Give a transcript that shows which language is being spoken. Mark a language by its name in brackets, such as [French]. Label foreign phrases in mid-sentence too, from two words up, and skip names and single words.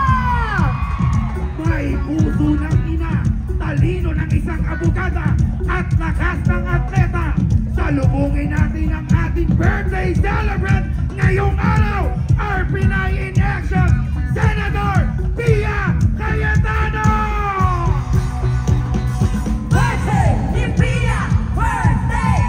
[Filipino] May puso ng ina, talino ng isang abogada, at lakas ng atleta. Salubungin natin ang ating birthday celebrant ngayong araw, [English] our Pinay in Action, [Filipino] Senator Pia Cayetano! Birthday ni Pia! Birthday!